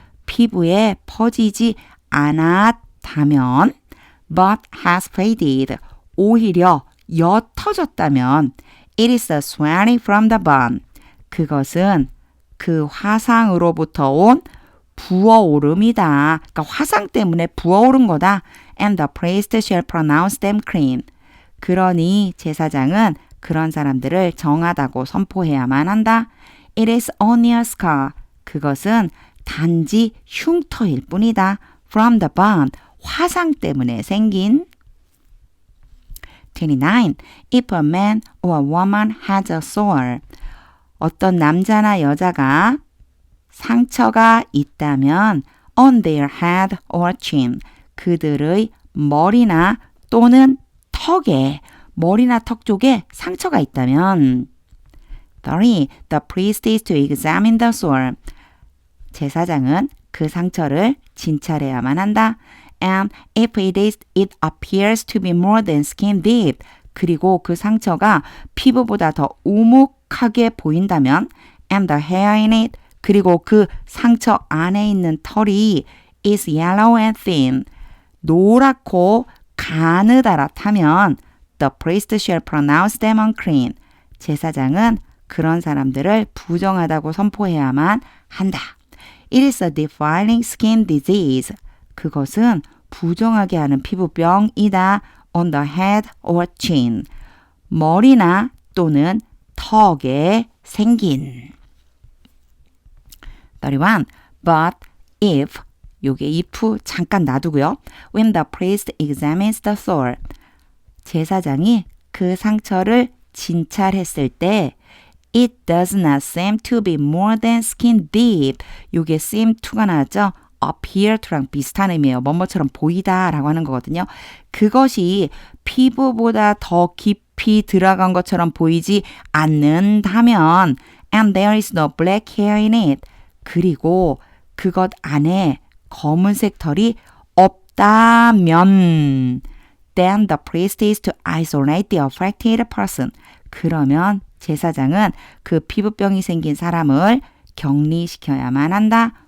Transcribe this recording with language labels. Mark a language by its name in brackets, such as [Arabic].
[Korean] 피부에 퍼지지 않았다면 [English] but has faded. [Korean] 오히려 옅어졌다면 [English] it is a swelling from the burn. [Korean] 그것은 그 화상으로부터 온 부어오름이다. 그러니까 화상 때문에 부어오른 거다. [English] And the priest shall pronounce them clean. [Korean] 그러니 제사장은 그런 사람들을 정하다고 선포해야만 한다. [English] It is only a scar. [Korean] 그것은 단지 흉터일 뿐이다. [English] From the burn. [Korean] 화상 때문에 생긴. [English] 29. If a man or a woman has a sore. [Korean] 어떤 남자나 여자가 상처가 있다면 [English] on their head or chin. [Korean] 그들의 머리나 또는 턱에, 머리나 턱 쪽에 상처가 있다면 30. [English] The priest is to examine the sore. [Korean] 제사장은 그 상처를 진찰해야만 한다. [English] And if it appears to be more than skin deep. [Korean] 그리고 그 상처가 피부보다 더 우묵하게 보인다면 [English] and the hair in it. [Korean] 그리고 그 상처 안에 있는 털이 [English] is yellow and thin. [Korean] 노랗고 가느다랗다면 [English] the priest shall pronounce them unclean. [Korean] 제사장은 그런 사람들을 부정하다고 선포해야만 한다. [English] It is a defiling skin disease. [Korean] 그것은 부정하게 하는 피부병이다. [English] On the head or chin. [Korean] 머리나 또는 턱에 생긴. 31. [English] But if, [Korean] 요게 if 잠깐 놔두고요. [English] When the priest examines the sore. [Korean] 제사장이 그 상처를 진찰했을 때 [English] It does not seem to be more than skin deep. [Korean] 요게 seem to가 나왔죠? appear to랑 비슷한 의미예요. 뭐뭐처럼 보이다 라고 하는 거거든요. 그것이 피부보다 더 깊이 들어간 것처럼 보이지 않는다면 [English] and there is no black hair in it. [Korean] 그리고 그것 안에 검은색 털이 없다면 [English] then the priest is to isolate the affected person. [Korean] 그러면 제사장은 그 피부병이 생긴 사람을 격리시켜야만 한다.